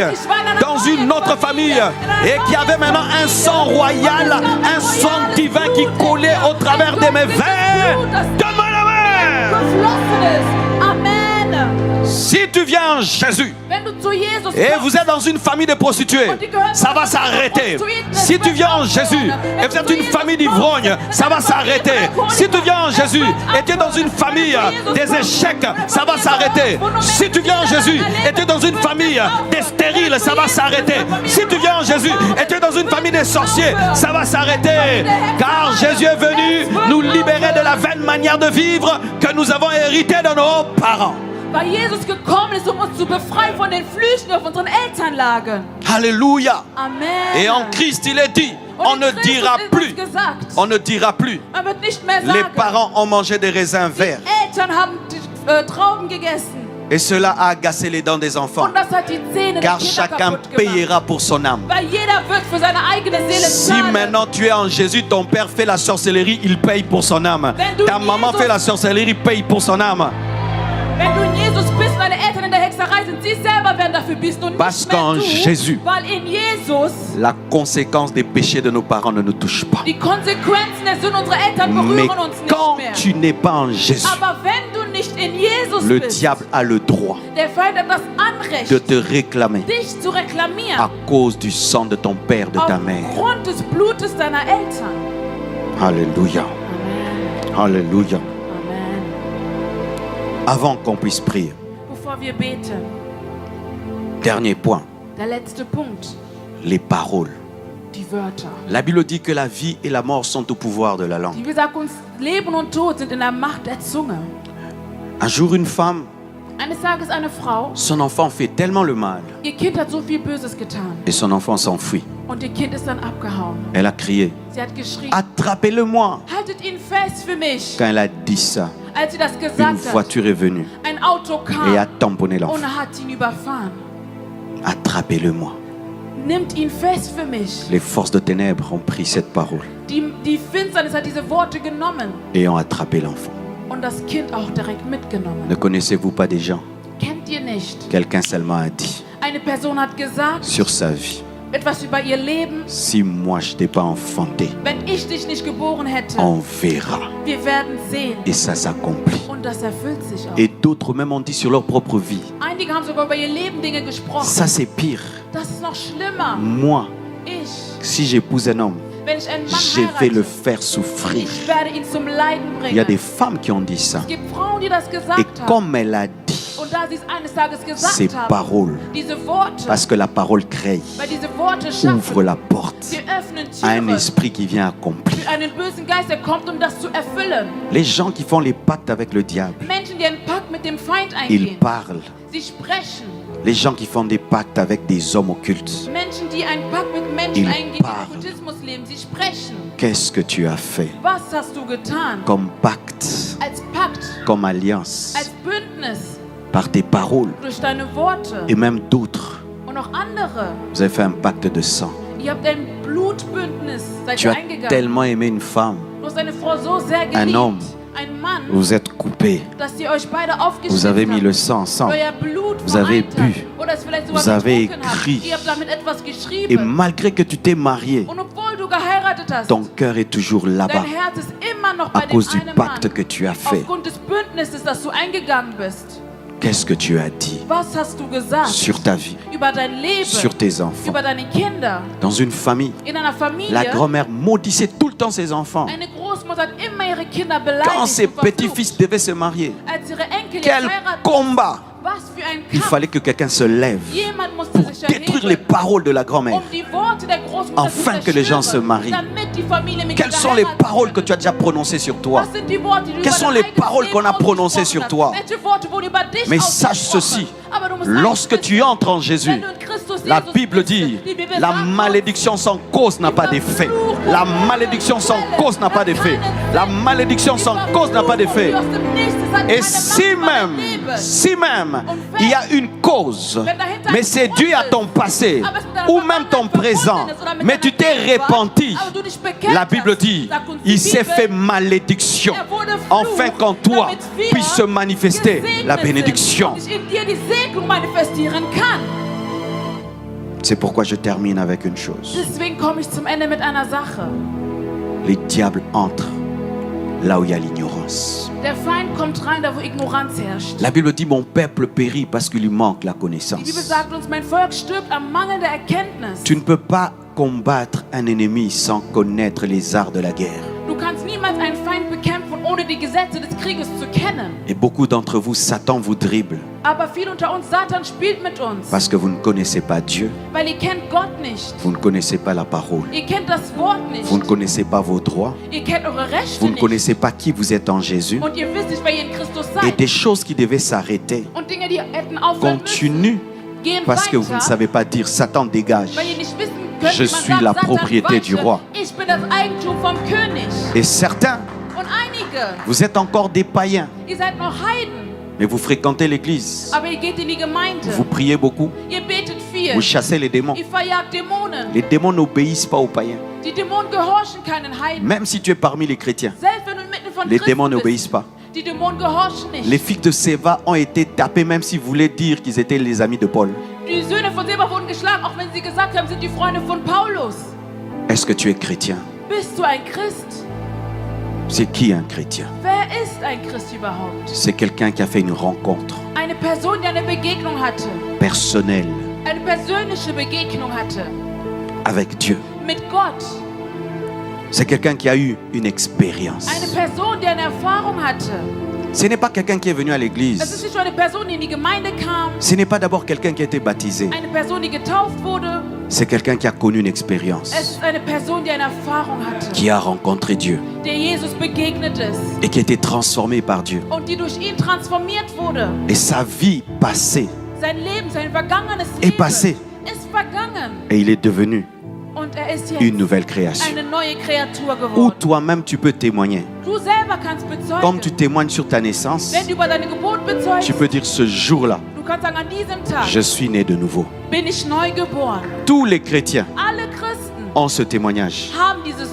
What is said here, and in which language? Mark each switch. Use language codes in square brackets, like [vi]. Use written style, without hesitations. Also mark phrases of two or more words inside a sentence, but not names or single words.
[fr] Dans une autre famille. Et qu'il y avait maintenant un sang royal, un sang divin qui coulait au travers de mes veines. Donne-moi la main. [de] geflossen ist. Amen. [fr] Si tu viens en Jésus [de] Wenn du zu Jesus [fr] et [de] kommst, [fr] vous êtes dans une famille de prostituées, ça va s'arrêter. Si tu viens en Jésus et vous êtes une famille d'ivrognes, ça va s'arrêter. Si tu viens en Jésus et tu es dans une famille des échecs, ça va s'arrêter. Si tu viens en Jésus et tu es dans une famille des stériles, ça va s'arrêter. Si tu viens en Jésus et tu es dans une famille des sorciers, ça va s'arrêter. Car Jésus est venu nous libérer de la vaine manière de vivre que nous avons héritée de nos parents. [de] weil Jesus gekommen ist, um uns zu befreien von den Flüchen auf unseren Elternlagen. [fr] Alléluia. Amen. Et en Christ, il est dit, [de] Und [fr] on [de] in [fr] ne [de] Christus [fr] dira [de] ist [fr] plus, [de] uns gesagt, [fr] on ne dira plus, [de] man wird nicht mehr [fr] les [de] sagen, [fr] parents ont mangé des raisins verts. [de] Eltern haben die, Trauben gegessen. [fr] Et cela a agacé les dents des enfants. [de] Und das hat die Zähne der [fr] Car [de] Kinder [fr] chacun [de] kaputt gemacht. [fr] payera pour son âme. [de] Weil jeder wird für seine eigene Seele [fr] Si [de] zahlen. [fr] maintenant tu es en Jésus, ton père fait la sorcellerie, il paye pour son âme. [de] Wenn du [fr] Ta maman [de] Jesus- [fr] fait la sorcellerie, paye pour son âme. [de] Wenn du in Jesus bist und deine Eltern in der Hexerei sind, sie selber werden dafür bist und [fr] Parce [de] nicht mehr [fr] qu'en [de] du. [fr] Jésus- [de] Weil in Jesus [fr] La conséquence des péchés de nos parents ne nous touche pas. [de] die Konsequenzen der Sünden unserer Eltern [fr] Mais [de] berühren uns [fr] quand [de] nicht mehr. [fr] tu n'es pas en Jésus, [de] Aber wenn du nicht in Jesus [fr] le [de] bist, [fr] diable a le droit [de] der Feind hat das Anrecht, [fr] de te réclamer [de] dich zu reklamieren. [fr] à cause du sang de ton père, de ta mère. [de] Aufgrund des Blutes deiner Eltern. [fr] Alléluia. Amen. Alléluia. Amen. Avant qu'on puisse prier, [de] Bevor wir beten, [fr] dernier point, [de] der letzte Punkt, [fr] les paroles. [de] die Wörter. [fr] La Bible dit que la vie et la mort sont au pouvoir de la langue. [de] Die sagt uns, Leben und Tod sind in der Macht der Zunge. [fr] Un jour, une femme, [de] Eines Tages eine Frau, [fr] son enfant fait tellement le mal [de] ihr Kind hat so viel Böses getan [fr] et son enfant s'enfuit. [de] und ihr Kind ist dann abgehauen. [fr] Elle a crié, [de] Sie hat geschrien, [fr] attrapez-le-moi. [de] haltet ihn fest für mich. [fr] Quand elle a dit ça, [de] Als sie das [fr] une [de] gesagt hat, [fr] voiture est venue [de] ein Auto [fr] et a [de] kam [fr] tamponné l'enfant. [de] und hat ihn überfahren. [fr] Attrapez-le-moi. [de] Nimmt ihn fest für mich. [fr] Les forces de ténèbres ont pris cette parole [de] Die Finsternis hat diese Worte genommen [fr] et ont attrapé l'enfant. [de] und das Kind auch direkt mitgenommen. [fr] Ne connaissez-vous pas des gens? [de] Kennt ihr nicht? [fr] Quelqu'un seulement a dit [de] Eine Person hat gesagt, [fr] sur sa vie, [de] etwas über ihr Leben. [fr] si moi je t'ai pas enfanté, [de] Wenn ich dich nicht geboren hätte, [fr] on verra. [de] wir werden sehen. [fr] Et ça s'accomplit. [de] Und das erfüllt sich auch. [fr] Et d'autres même ont dit sur leur propre vie. [de] Einige haben sogar über ihr Leben Dinge gesprochen. [fr] Ça c'est pire. [de] Das ist noch schlimmer. [fr] Moi, [de] Ich, [fr] si j'épouse un homme [de] wenn ich einen Mann [fr] je vais le [de] heirate, [fr] faire souffrir. [de] ich werde ihn zum Leiden [fr] Il y a des [de] bringen. [fr] femmes qui ont dit ça. [de] Es gibt Frauen, die das [fr] Et [de] gesagt haben. [fr] comme elle a dit [de] Und da sie es eines Tages [fr] ces [de] gesagt haben, [fr] paroles, [de] diese Worte, [fr] parce que la parole crée, [de] weil diese Worte [fr] ouvre [de] schaffen, [fr] la porte [de] sie öffnen [fr] à un [de] Türen [fr] esprit qui vient accomplir. [de] für einen bösen Geist, der kommt, um das zu erfüllen. [fr] Les gens qui font les pactes avec le diable, [de] Menschen, die einen Pakt mit dem Feind [fr] ils [de] eingehen, [fr] parlent. [de] sie sprechen. [fr] Les gens qui font des pactes avec des hommes occultes, [de] Menschen, die einen Pakt mit Menschen [fr] Ils [de] eingehen, die [fr] parlent. [de] im Okkultismus leben, sie sprechen. [fr] qu'est-ce que tu as fait [de] Was hast du getan? [fr] comme pacte, [de] Als Pakt, [fr] comme alliance, [de] als Bündnis, [fr] par tes paroles [de] durch deine Worte [fr] et même d'autres. [de] und auch andere. [fr] Vous avez fait un pacte de sang. [de] Ihr habt ein Blutbündnis, seid [fr] Tu [de] ihr [fr] as [de] eingegangen. [fr] tellement aimé une femme, [de] Du hast eine Frau so sehr [fr] un [de] geliebt, [fr] homme. [de] ein Mann, [fr] vous êtes coupés, [de] dass ihr euch beide [fr] vous [de] aufgeschnitten [fr] avez mis le [de] habt. [fr] sang ensemble. [de] Euer Blut [fr] Vous avez [de] vereint [fr] bu. [de] habt. Oder es vielleicht sogar [fr] Vous avez [de] getrunken habt. [fr] écrit. [de] Ihr habt damit etwas [fr] Et [de] geschrieben. [fr] malgré que tu t'es marié, [de] Und obwohl du geheiratet hast, [fr] ton cœur est toujours là-bas [de] dein Herz ist immer noch [fr] à [de] bei dem [fr] cause du [de] einen [fr] pacte [de] Mann. [fr] que tu as fait. [de] Aufgrund des Bündnisses, das du eingegangen bist. [fr] Qu'est-ce que tu as dit [de] Was hast du gesagt [fr] sur ta vie, [de] über dein Leben, [fr] sur tes enfants? [de] über deine Kinder? [fr] Dans une famille, [de] In einer Familie, [fr] la grand-mère maudissait tout le temps ses enfants. [de] eine Großmutter hat immer ihre Kinder beleidigt [fr] Quand ses [de] und verflucht. [fr] petits-fils devaient se marier, [de] Als ihre Enkel [fr] quel [de] jetzt heiraten, [fr] combat! [de] was für ein [fr] Il [de] Kampf. [fr] fallait que quelqu'un se lève [de] Jemand musste [fr] pour [de] sich [fr] détruire les [de] erheben, [fr] paroles de la grand-mère. [de] um die Worte der Großmutter [fr] Afin [de] zu [fr] que les gens se [de] zerstören, [fr] marient. [de] damit die Familie mit [fr] Quelles sont les [de] geheiratet [fr] paroles que [de] wird. [fr] tu as déjà prononcées sur toi? [de] Was sind die Worte, die du [fr] Quelles [de] über [fr] sont [de] dein [fr] les [de] eigenes [fr] paroles [de] Leben [fr] qu'on a prononcées [de] ausgesprochen [fr] sur toi? [de] hast? Welche Worte wurden über dich [fr] Mais sache [de] ausgesprochen? [fr] ceci, [de] Aber du musst [fr] lorsque [de] eines [fr] tu [de] wissen, [fr] entres en Jésus, [de] wenn du in Christus [fr] la [de] Jesus [fr] Bible [de] bist, [fr] dit, [de] die Bibel [fr] la [de] sagt uns, [fr] malédiction sans cause n'a pas d'effet. La malédiction sans cause n'a pas d'effet. La malédiction sans cause n'a pas d'effet. Et si même, il y a une cause, mais c'est dû à ton passé ou même ton présent, mais tu t'es repenti, la Bible dit, il s'est fait malédiction, afin qu'en toi puisse se manifester la bénédiction. C'est pourquoi je termine avec une chose. [de] Deswegen komme ich zum Ende mit einer Sache. [fr] Les diables entrent là où il y a l'ignorance. [de] Der Feind kommt rein, da wo Ignoranz herrscht. [fr] La Bible dit, mon peuple périt parce qu'il lui manque la [de] Die Bibel [fr] connaissance. [de] sagt uns, mein Volk stirbt am Mangel der Erkenntnis. [fr] Tu ne peux pas combattre un ennemi sans connaître les arts de la guerre. [de] Du kannst niemals einen Feind bekämpfen, ohne die Gesetze des Krieges zu kennen. [fr] Et beaucoup d'entre vous, Satan vous dribble [de] Aber viele unter uns, Satan spielt mit uns, [fr] parce que vous ne connaissez pas Dieu, [de] weil ihr kennt Gott nicht. [fr] vous ne connaissez pas la parole, [de] Ihr kennt das Wort nicht. [fr] vous ne connaissez pas vos droits, [de] Ihr kennt eure Rechte [fr] vous ne [de] nicht. [fr] connaissez pas qui vous êtes en Jésus. [de] Und ihr wisst nicht, wer ihr in Christus [fr] Et [de] seid. [fr] des choses qui devaient s'arrêter [de] Und Dinge, die hätten aufhören müssen, [fr] continuent [de] gehen [fr] parce que vous ne [de] weiter, [fr] savez pas dire Satan dégage. [de] weil ihr nicht wissen könnt, [fr] Je [de] wie man [fr] suis [de] sagt, [fr] la [de] Satan, [fr] propriété du [de] weiche, [fr] roi. [de] ich bin das Eigentum vom König. [fr] Et certains, [de] Und einige, [fr] vous êtes encore des païens, [de] ihr seid noch Heiden, [fr] mais vous fréquentez l'église, [de] aber ihr geht in die Gemeinde. [fr] vous priez beaucoup, [de] Ihr betet viel. [fr] vous chassez les démons. [de] Ihr verjagt Dämonen. [fr] Les démons n'obéissent pas aux païens. [de] Die Dämonen gehorchen keinen Heiden. [fr] Même si tu es parmi les chrétiens, [de] Selbst wenn du mitten von [fr] les [de] Christen [fr] démons [de] bist, [fr] n'obéissent pas. [de] die Dämonen gehorchen nicht. [fr] Les filles de Séva ont été tapées même s'ils voulaient dire qu'ils étaient les amis de Paul. [de] Die Söhne von Seba wurden geschlagen, auch wenn sie gesagt haben, sind die Freunde von Paulus. [fr] Est-ce que tu es chrétien? [de] Bist du ein Christ? [fr] C'est qui un chrétien? [de] Wer ist ein Christ überhaupt? [fr] C'est quelqu'un qui a fait une rencontre [de] Eine Person, die eine Begegnung hatte. [fr] personnelle [de] Eine persönliche Begegnung hatte. [fr] avec Dieu. [de] Mit Gott. [fr] C'est quelqu'un qui a eu une expérience. [de] Eine Person, die eine Erfahrung hatte. [fr] Ce n'est pas quelqu'un qui est venu à [de] Es ist [fr] l'église. [de] nicht nur eine Person, die in die Gemeinde kam. [fr] Ce n'est pas d'abord quelqu'un qui a été baptisé. [de] Eine Person, die getauft wurde. [fr] C'est quelqu'un qui a connu une [de] Es [fr] expérience, [de] ist eine Person, die eine Erfahrung hatte. [fr] qui a rencontré Dieu [de] Der Jesus begegnet ist. [fr] et qui a été transformé par Dieu. [de] Und die durch ihn transformiert wurde. [fr] Et sa vie passée, [de] Sein Leben, sein vergangenes [fr] Est [de] Leben [fr] passé. [de] ist vergangen. [fr] et il est devenu [de] Und er ist jetzt [fr] une nouvelle création. [de] eine neue Kreatur [fr] Ou [de] geworden. [fr] toi-même tu peux témoigner. [de] Du selber kannst bezeugen. [fr] Comme tu témoignes sur ta naissance, [de] Wenn du über deine Geburt bezeugst, [fr] tu peux dire ce jour-là, [de] du kannst sagen, an diesem Tag [fr] je suis né de nouveau. [de] bin ich neu geboren. [fr] Tous les chrétiens [de] Alle Christen [fr] ont ce témoignage. [de] haben dieses